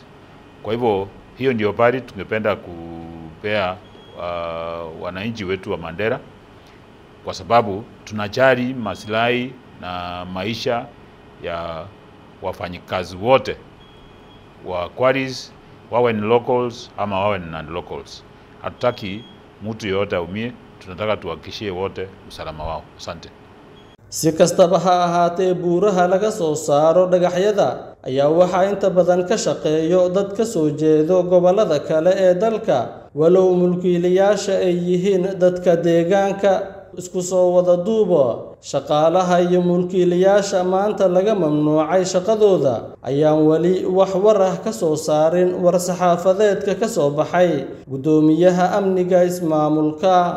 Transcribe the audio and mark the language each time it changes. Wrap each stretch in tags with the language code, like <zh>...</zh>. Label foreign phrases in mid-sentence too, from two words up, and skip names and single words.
<sw>Kwa hivyo hiyo ndio habari tungependa kupea wananchi wetu wa Mandera, kwa sababu tunajali maslahi na maisha ya wafanyikazi wote wa quarries, wawe ni locals ama wawe ni non-locals. Hatutaki mtu yote aumie, tunataka tuhakikishie wote usalama wao. Asante.</sw> <so>Si kastaba ha ahaatee, buuraha laga soo saaro dhagaxyada ayaa waxaa inta badan ka shaqeeyo dad ka soo jeedo gobollada kale ee dalka, walow mulkiilayaasha ay yihiin dadka deegaanka. Isku soo wada duubo, shaqaalaha iyo mulkiilayaasha maanta laga mamnuucay shaqadooda ayaan wali wax war ah ka soo saarin war-saxaafadeedka ka soo baxay gudoomiyaha amniga ismaamulka.</so>